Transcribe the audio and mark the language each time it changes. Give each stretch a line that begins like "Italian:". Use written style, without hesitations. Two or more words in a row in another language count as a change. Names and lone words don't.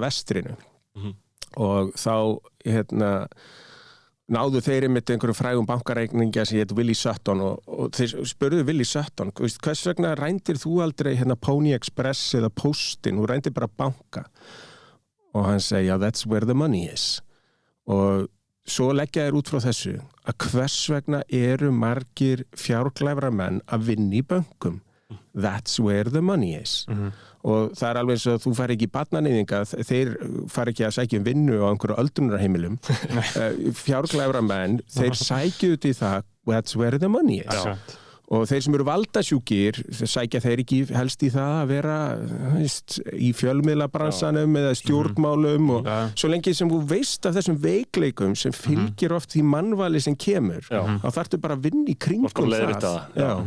Icelandic: Vestrinu og þá náðu þeir einmitt einhverjum frægum bankareikninga sem heit Willie Sutton og þeir spurðu Willie Sutton, hvers vegna rændir þú aldrei Pony Express eða Postin, þú rændir bara banka og hann segi,
English: that's where the money is
Icelandic: og svo leggja þeir út frá þessu að hvers vegna eru margir fjárglæfra menn að vinna í bönkum.
English: That's where the money is
Icelandic: og það er alveg eins og þú fari ekki í barnanýðinga, þeir fari ekki að sækja vinnu á einhverju öldrunarheimilum fjárglæfra menn, þeir sækja út í það
English: that's where the money is
Icelandic: og þeir sem eru valdasjúkir sækja þeir ekki helst í það að vera í fjölmiðlabransanum eða stjórnmálum og svo lengi sem þú veist af þessum veikleikum sem fylgir oft því mannvali sem kemur þá þarftu bara að vinna í kringum það.